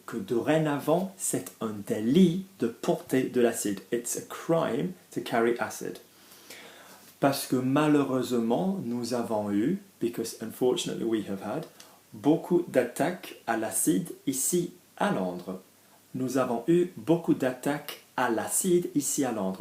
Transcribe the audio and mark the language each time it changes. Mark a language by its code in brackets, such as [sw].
[fr] Que dorénavant, c'est un délit de porter de l'acide. [en] It's a crime to carry acid. [fr] Parce que malheureusement, nous avons eu, [en] because unfortunately we have had, [fr] beaucoup d'attaques à l'acide ici à Londres. Nous avons eu beaucoup d'attaques à l'acide ici à Londres.